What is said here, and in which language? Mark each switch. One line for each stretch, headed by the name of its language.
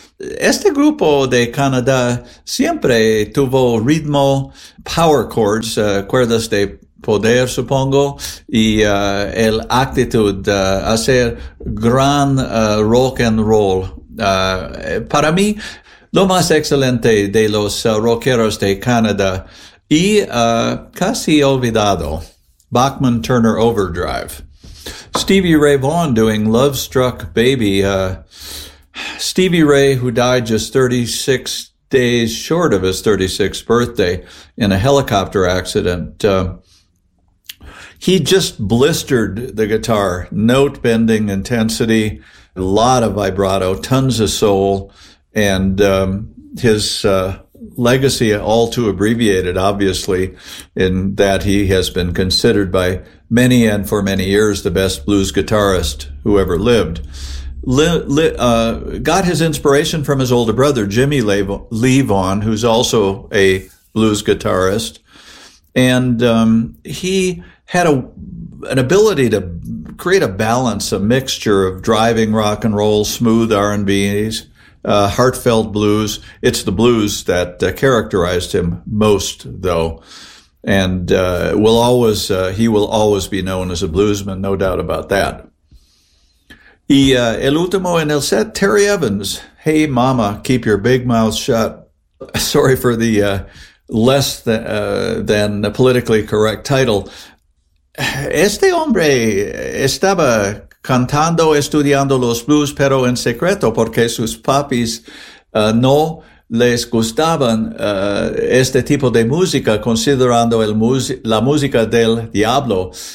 Spanish: Este grupo de Canadá siempre tuvo ritmo, power chords, cuerdas de poder, supongo, y el actitud de hacer gran rock and roll. Para mí, lo más excelente de los rockeros de Canadá y casi olvidado, Bachman Turner Overdrive.
English: Stevie Ray Vaughan doing Love Struck Baby. Stevie Ray, who died just 36 days short of his 36th birthday in a helicopter accident, he just blistered the guitar, note bending intensity, a lot of vibrato, tons of soul, and his legacy, all too abbreviated, obviously, in that he has been considered by many and for many years the best blues guitarist who ever lived. Got his inspiration from his older brother, Jimmy Lee Vaughan, who's also a blues guitarist. And he had an ability to create a balance, a mixture of driving rock and roll, smooth R&Bs, heartfelt blues. It's the blues that characterized him most, though. And he will always be known as a bluesman, no doubt about that.
Spanish: Y el último en el set, Terry Evans.
English: Hey, mama, keep your big mouth shut. Sorry for the less than the politically correct title.
Spanish: Este hombre estaba cantando, estudiando los blues, pero en secreto, porque sus papis no les gustaban este tipo de música, considerando la música del diablo.